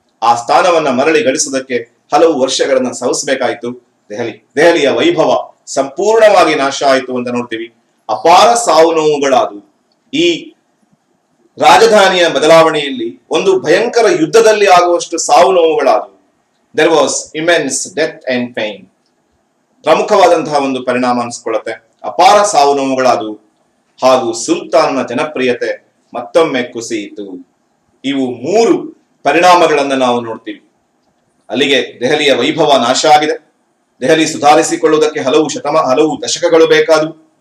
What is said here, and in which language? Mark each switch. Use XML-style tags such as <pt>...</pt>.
<kn>ಆ ಸ್ಥಾನವನ್ನ ಮರಳಿ ಗಳಿಸೋದಕ್ಕೆ ಹಲವು ವರ್ಷಗಳನ್ನ ಸವಿಸಬೇಕಾಯಿತು. ದೆಹಲಿಯ ವೈಭವ ಸಂಪೂರ್ಣವಾಗಿ ನಾಶ ಆಯಿತು ಅಂತ ನೋಡ್ತೀವಿ. ಅಪಾರ ಸಾವು ನೋವುಗಳಾದವು. ಈ ರಾಜಧಾನಿಯ ಬದಲಾವಣೆಯಲ್ಲಿ ಒಂದು ಭಯಂಕರ ಯುದ್ಧದಲ್ಲಿ ಆಗುವಷ್ಟು ಸಾವು ನೋವುಗಳಾದವು.</kn> <en>there was immense death and pain.</en> <kn>ಪ್ರಮುಖವಾದಂತಹ ಒಂದು ಪರಿಣಾಮ ಅನಿಸ್ಕೊಳ್ಳುತ್ತೆ. ಅಪಾರ ಸಾವು ನೋವುಗಳಾದವು ಹಾಗೂ ಸುಲ್ತಾನನ ಜನಪ್ರಿಯತೆ ಮತ್ತೊಮ್ಮೆ ಕುಸಿಯಿತು. ಇವು 3 ಪರಿಣಾಮಗಳನ್ನ ನಾವು ನೋಡ್ತೀವಿ. ಅಲ್ಲಿಗೆ ದೆಹಲಿಯ ವೈಭವ ನಾಶ ಆಗಿದೆ. ದೆಹಲಿ ಸುಧಾರಿಸಿಕೊಳ್ಳುವುದಕ್ಕೆ ಹಲವು ದಶಕಗಳು ಬೇಕಾದವು.</kn>